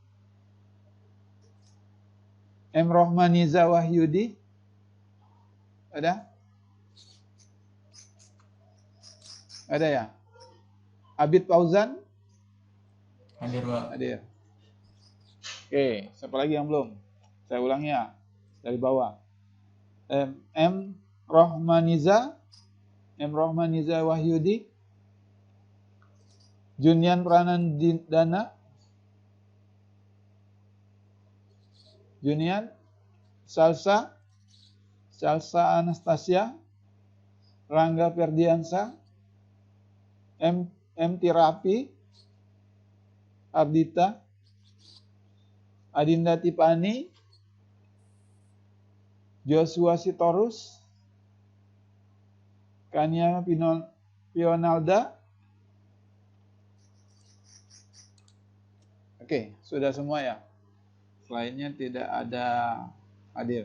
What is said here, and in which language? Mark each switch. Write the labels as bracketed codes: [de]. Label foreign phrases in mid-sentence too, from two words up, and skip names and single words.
[id] M. Rohmaniza Wahyudi ada? Ada ya? Abid Fauzan? Hadir, Pak. Hadir. Oke, siapa lagi yang belum? Saya ulangi ya, dari bawah. M. Rohmaniza Wahyudi, Junian Pranandana, Junian, Salsa Anastasia, Rangga Ferdiansa, M. Tirapi, Ardita, Adinda Tipani, Joshua Sitorus, Kania Pionalda. Oke, sudah semua ya? Selainnya tidak ada hadir.